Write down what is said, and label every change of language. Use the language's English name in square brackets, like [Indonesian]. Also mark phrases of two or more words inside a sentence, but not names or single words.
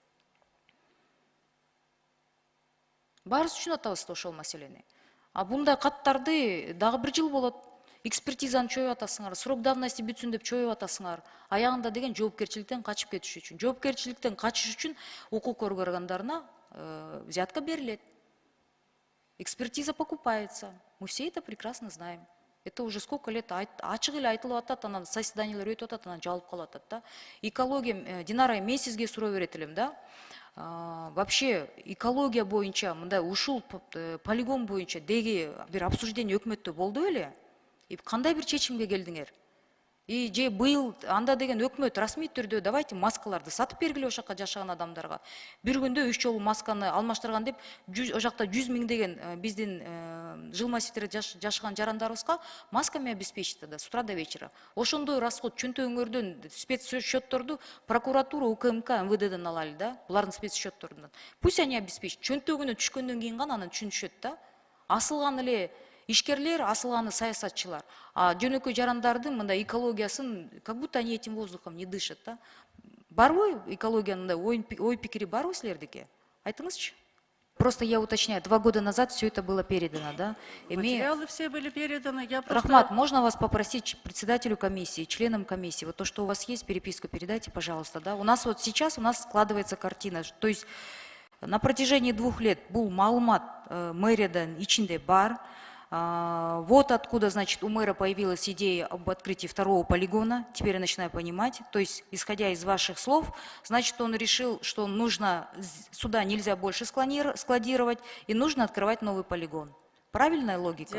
[Kyrgyz] Баарыбыз түшүнүп атабыз ошол маселени. А бундай каттарды дагы 1 жыл болот. Экспертизаны чоюп атасыңар, срок давности бүтсүн деп чоюп атасыңар. Аягында деген жоопкерчиликтен качып кетиш үчүн. Жоопкерчиликтен качыш үчүн укук коргоо органдарына взятка берилет. [Russian] Экспертиза покупается. Мы все это прекрасно знаем. Это уже сколько лет [Kyrgyz] ачык эле айтылып атат, анан заседаниялар өтүп атат, анан жабылып калып атат да. Экология, Динара, мен сизге суроо берет элем да. Вообще экология боюнча мындай ушул полигон боюнча деги бир обсуждение өкмөттө болду беле? И кандай бир чечимге келдиңер? И же быйыл анда деген өкмөт расмий түрдө давайте маскаларды сатып бергиле ошол жака жашаган адамдарга. Бир күндө 3 жолу масканы алмаштырган деп, о жакта 100 миңдеген биздин жыл массивдерде жашаган жарандарыбызга [Russian] масками обеспечить да с утра до вечера. [Kyrgyz] Ошондой расход чөнтөгүңөрдөн спецсчетторду прокуратура, УКМК, МВДден алалы да, булардын спецсчетторунан. [Russian] Пусть они обеспечат. [Kyrgyz] Чөнтөгүнө түшкөндөн кийин гана анан түшүнүшөт да. Асылган эле ишкерлер, асылганы саясатчылар. А жөнөкөй жарандардын мындай экологиясын, [Russian] как будто они этим воздухом не дышат, да? [Kyrgyz] Барбы экологиянын ой пикири барбы силердики? Айтыңызчы. [Russian] Просто я уточняю, 2 года назад все это было передано, да? Материалы все были переданы. Я просто... Рахмат, можно вас попросить председателю комиссии, членам комиссии, вот то, что у вас есть, переписку передайте, пожалуйста, да? У нас вот сейчас складывается картина, то есть на протяжении 2 лет был [Kyrgyz] маалымат мэриядан ичинде бар. [Russian] Вот откуда, значит, у мэра появилась идея об открытии 2-го полигона. Теперь я начинаю понимать. То есть, исходя из ваших слов, значит, он решил, что нужно, сюда нельзя больше складировать, и нужно открывать новый полигон. Правильная логика?